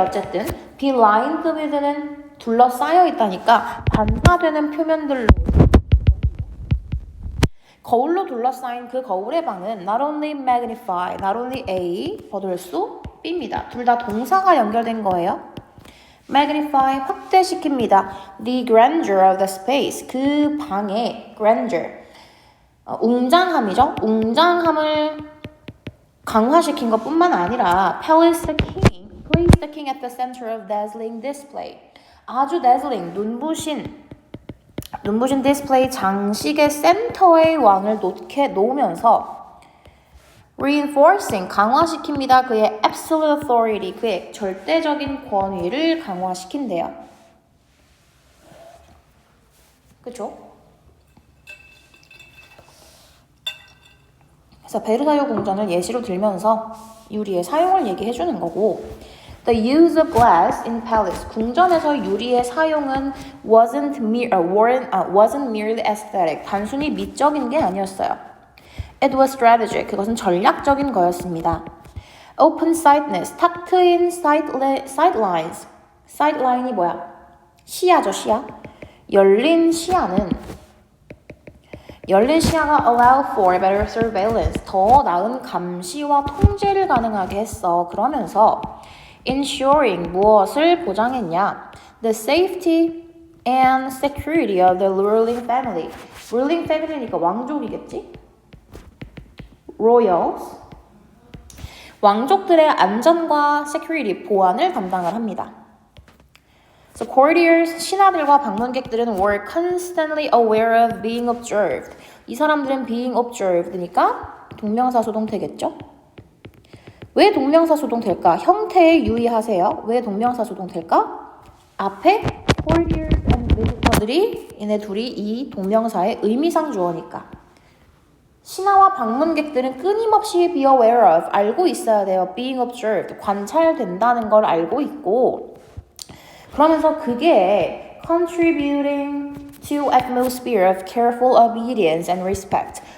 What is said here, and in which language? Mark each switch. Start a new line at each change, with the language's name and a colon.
Korean: 어쨌든
English: be lined with
Korean: 는 둘러싸여 있다니까 반사되는 표면들로 거울로 둘러싸인 그 거울의 방은
English: not only magnify, not only A,
Korean: 버들수 B입니다. 둘 다 동사가 연결된 거예요. magnify, 확대시킵니다.
English: the grandeur of the space,
Korean: 그 방의
English: grandeur,
Korean: 웅장함이죠. 웅장함을 강화시킨 것뿐만 아니라
English: place the king at the center of dazzling display,
Korean: 아주 dazzling, 눈부신 디스플레이 장식의 센터에 왕을 놓으면서 reinforcing, 강화시킵니다. 그의 absolute authority, 그의 절대적인 권위를 강화시킨대요. 그쵸? 그래서 베르사유 궁전을 예시로 들면서 유리의 사용을 얘기해 주는 거고
English: The use of glass in palace.
Korean: 궁전에서 유리의 사용은
English: wasn't merely aesthetic.
Korean: 단순히 미적인 게 아니었어요.
English: It was strategic.
Korean: 그것은 전략적인 거였습니다. Open-sightedness. 탁 트인 sightlines. sightline이 뭐야? 시야죠, 시야. 열린 시야가
English: allow for better surveillance.
Korean: 더 나은 감시와 통제를 가능하게 했어. 그러면서 ensuring, 무엇을 보장했냐?
English: The safety and security of the ruling family.
Korean: ruling family니까 왕족이겠지?
English: royals.
Korean: 왕족들의 안전과 security, 보안을 담당을 합니다.
English: So courtiers,
Korean: 신하들과 방문객들은
English: were constantly aware of being observed.
Korean: 이 사람들은
English: being observed
Korean: 니까 동명사 소동태겠죠? 왜 동명사 소동될까? 형태에 유의하세요. 왜 동명사 소동될까? 앞에 courtiers and 얘네 둘이 이 동명사의 의미상 주어니까. 신하와 방문객들은 끊임없이 be aware of, 알고 있어야 돼요.
English: being observed,
Korean: 관찰된다는 걸 알고 있고, 그러면서 그게
English: contributing to atmosphere of careful obedience and respect.